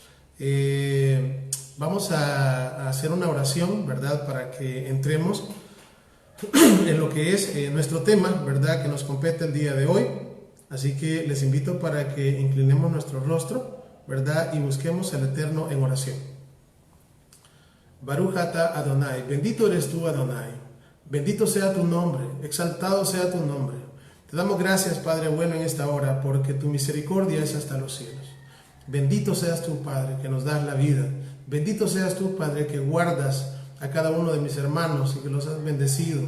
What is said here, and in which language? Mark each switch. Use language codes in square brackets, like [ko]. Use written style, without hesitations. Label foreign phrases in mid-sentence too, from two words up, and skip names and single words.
[es] Vamos a hacer una oración, ¿verdad? Para que entremos en lo que es nuestro tema, ¿verdad?, que nos compete el día de hoy. Así que les invito para que inclinemos nuestro rostro, ¿verdad?, y busquemos al Eterno en oración. [he] ברוך אתה אדני, [es] bendito eres tú, Adonai. Bendito sea tu nombre, exaltado sea tu nombre. Te damos gracias, Padre bueno, en esta hora, porque tu misericordia es hasta los cielos. Bendito seas tú, Padre, que nos das la vida. Bendito seas tú, Padre, que guardas a cada uno de mis hermanos y que los has bendecido.